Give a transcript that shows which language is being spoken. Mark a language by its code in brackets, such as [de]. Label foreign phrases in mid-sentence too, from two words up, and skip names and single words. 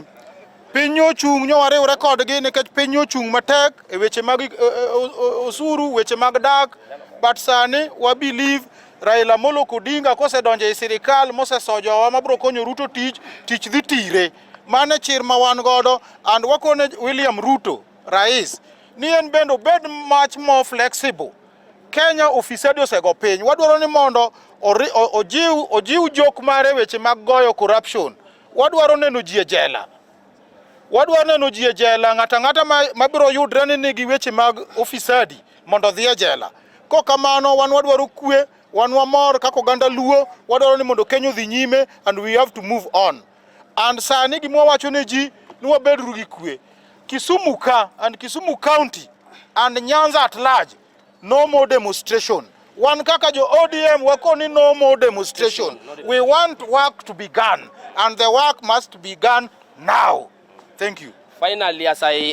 [luo] Piny ochung' nyo wariwre kodgi nikech piny ochung' matek e weche mag osuru, weche mag dak, but sani wa believe Raila Amolo Odinga kosedonjo e sirikal mosesojowa mabro konyo Ruto tich dhi tire. Mane chir ma wan godo, and wakone William Ruto rais ni en bendo bed [en] much more flexible. [luo] Kenya ofisadi osego piny. Wadwaro ni mondo ojiw jok mare weche mag goyo corruption. Wadwaro neno ji e jela. Wadwaro neno ji e jela, ng'ata mabiro yudre ni nigi weche mag ofisadi mondo dhi e jela. Kokamano wan wadwaro kwe, wan wamor kaka oganda Luo, wadwaro ni mondo Kenya odhi nyime [en] and we have to move on. [luo] And sani gima wacho ne ji ni wabedru gi kwe. [en] Kisumu ka and Kisumu County and Nyanza at large, no more demonstration. [luo] One kaka jo ODM wakoni [en] no more demonstration. We want work to be done and the work must be done now. Thank you. Finally, as I